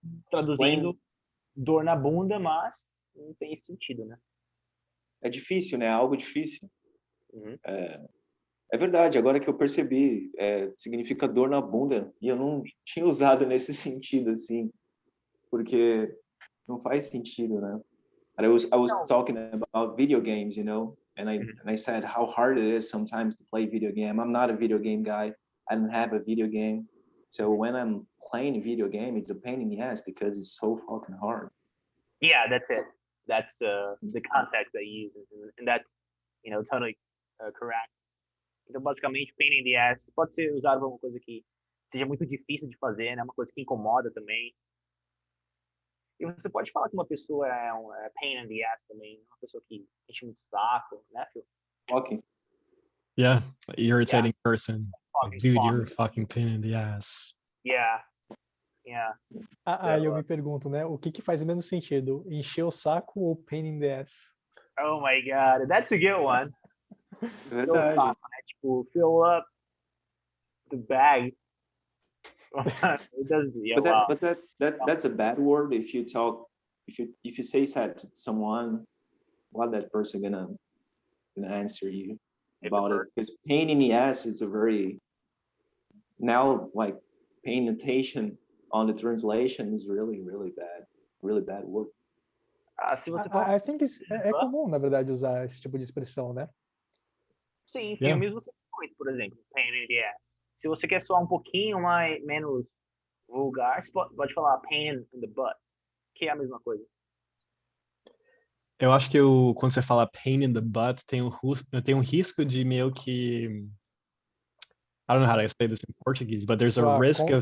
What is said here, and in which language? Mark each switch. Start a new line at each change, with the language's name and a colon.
Portuguese: traduzindo dor na bunda, mas não tem esse sentido, né? é difícil, né? É algo difícil. Uhum. É verdade, agora que eu percebi, significa dor na bunda, e eu não tinha usado nesse sentido, assim, porque não faz sentido, né?
English: And I was talking about video games, you know, and I said how hard it is sometimes to play video game. I'm not a video game guy. I don't have a video game. So when I'm playing a video game, it's a pain in the ass because it's so fucking hard. Yeah, that's it. That's the context that you use, and that's, totally correct.
Portuguese: Então, basicamente, pain in the ass pode ser usado para uma coisa que seja muito difícil de fazer, né? Uma coisa que incomoda também. E você pode falar que uma pessoa é pain in the ass também, uma pessoa que enche muito saco, né, Phil?
English: Okay. Yeah, irritating person. Like, dude, you're a fucking pain in the ass. Yeah.
Portuguese: Aí eu me pergunto, né? O que faz menos sentido? Encher o saco ou pain in the ass?
English: Oh my God, that's a good one.
Portuguese: Verdade. Saco, né? Tipo,
English: fill up the bag. It doesn't. Yeah, But that's a bad word if you talk if you say that to someone, what that person gonna answer you about it? Because pain in the ass is a very now like paying attention on the translation is really bad word.
Portuguese: Se você
English: I think
Portuguese: é comum, na verdade, usar esse tipo de expressão, né? Sim, em filmes você põe, por exemplo, pain in the ass. Se você quer soar um pouquinho menos vulgar, você pode falar pain in the butt, que é a mesma coisa. Eu acho que quando você fala pain in the butt, tem um risco de meio que...
English: I don't know how to say this in Portuguese, but there's a risk of...